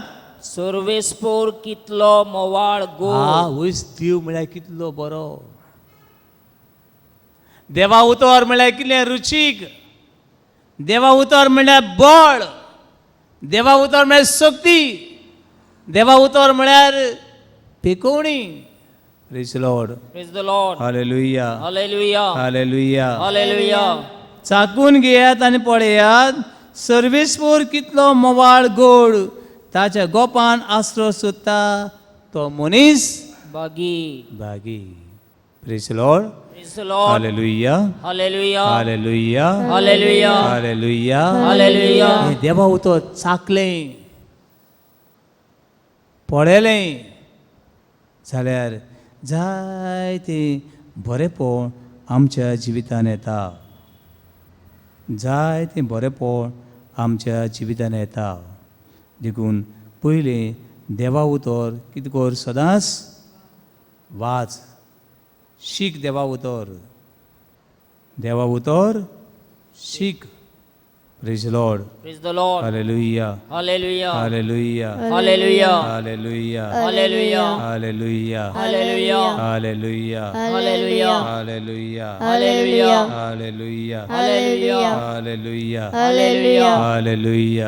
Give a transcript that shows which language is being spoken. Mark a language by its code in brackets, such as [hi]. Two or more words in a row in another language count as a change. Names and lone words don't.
[kok] सर्वेस्पोर कितलो मोवाळ गोड वयस देव म्हळ्यार कितलो बरो देवा उतर म्हळ्यार कितलें रुचीक देवा उतर म्हळ्यार बळ देवा उतर म्हळ्यार शक्ती देवा उतर म्हळ्यार पिकोवणी [en] Praise Lord Praise the Lord. [kok] हालेलुया [en] Hallelujah. [kok] हालेलुया [en] Hallelujah. [kok] चाकून घेयात आनी पळयात सर्वेस्पोर कितलो मोवाळ गोड ताच्या गोपान आसरो सोदता तो मनीस बागी बागी [en] Praise Lord Praise the Lord. [kok] हालेलुया [en] Hallelujah. [kok] हालेलुया [en] Hallelujah. [kok] हालेलुया [en] Hallelujah. [kok] हें देवा उतर चाकलें पळयलें जाल्यार जायतें बरेंपण आमच्या जिवितान येता जायतें बरेंपण आमच्या जिवितान येता देखून पयलें देवा उतर कितें कर सदांच वाच शीक देवा उतर शीक [en] Praise Lord Praise the Lord. [kok] हालेलुया [en] Hallelujah. [kok] हालेलुया [en] Hallelujah. [kok] हालेलुया [en] Hallelujah. [kok] हालेलुया [en] Hallelujah. [kok] हालेलुया [en] Hallelujah. [kok] हालेलुया [en] Hallelujah. [kok] हालेलुया [en] Hallelujah. [kok] हालेलुया [en] Hallelujah. [kok] हालेलुया